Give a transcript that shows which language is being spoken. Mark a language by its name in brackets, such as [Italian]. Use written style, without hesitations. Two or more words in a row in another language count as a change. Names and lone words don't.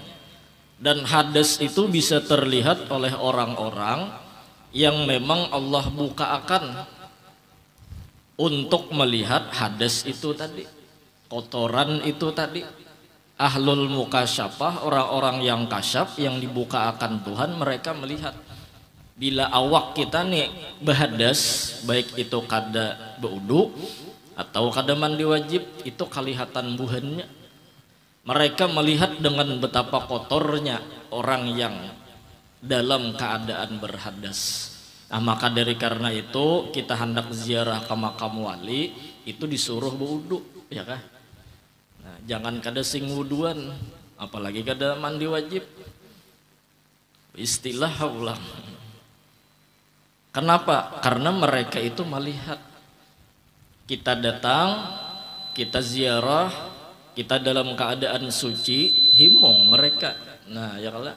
[Indonesian] Dan hadas itu bisa terlihat oleh orang-orang yang memang Allah bukakan untuk melihat hadas itu tadi, kotoran itu tadi. [Arabic] أهل المكاشفة, [Indonesian] orang-orang yang kasyaf, yang dibukakan Tuhan, mereka melihat. [Banjar] Bila awak kita nih berhadas, baik itu kada berwudu atau kada mandi wajib, itu kelihatan buhannya. [Indonesian] Mereka melihat dengan betapa kotornya orang yang dalam keadaan berhadas. Nah, maka dari karena itu kita hendak ziarah ke makam wali itu disuruh berwudu, ya kah? [Banjar] Nah, jangan kada sing wuduan, apalagi kada mandi wajib. [Indonesian] Istilah ulang. Kenapa? Karena mereka itu melihat kita datang, kita ziarah, kita dalam keadaan suci, himong mereka. Nah, ya kalah.